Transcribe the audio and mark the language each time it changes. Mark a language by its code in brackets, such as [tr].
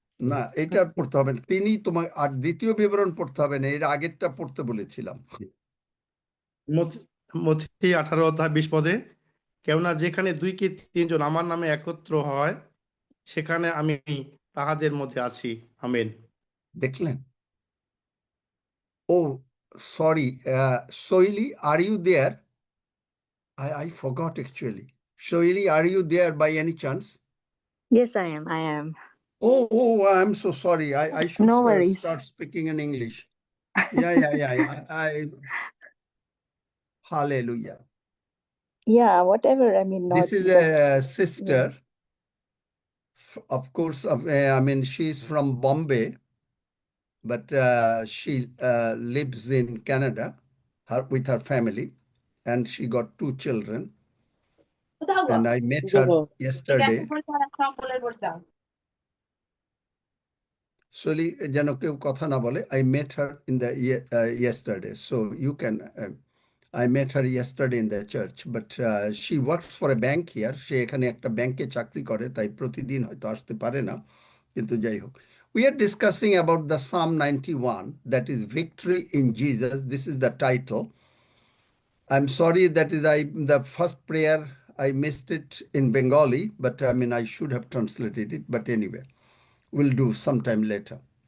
[bn] না, এটা পড়তে হবে না, তিনি তোমার, আর 2 বিবরণ পড়তে হবে না, এর আগেরটা পড়তে বলেছিলাম। মথি 18:20 কেননা যেখানে 2 কি 3 জন আমার নামে একত্র হয় সেখানে আমি তাহাদের মধ্যে আছি। আমেন। দেখলেন? [en] Oh sorry, Soili, are you there? I forgot actually. Soili, are you there by any chance? Yes, I am. Oh, I'm so sorry. I should No worries. start speaking in English. Yeah. Hallelujah. Yeah, whatever. I mean, not This is because a sister, of course, I mean, she's from Bombay, but she lives in Canada with her family, and she got 2 children. And I met her yesterday. Soli, [bn] যেন কেউ কথা না বলে, [en] I met her in the yesterday. So you can, I met her yesterday in the church, but she works for a bank here. [bn] সে এখানে একটা ব্যাংকে চাকরি করে, তাই প্রতিদিন হয়তো আসতে পারে না, কিন্তু যাই হোক। [en] We are discussing about the Psalm 91, that is Victory in Jesus. This is the title. I'm sorry that is the first prayer I missed it in Bengali, but I mean I should have translated it, but anyway, we'll do sometime later.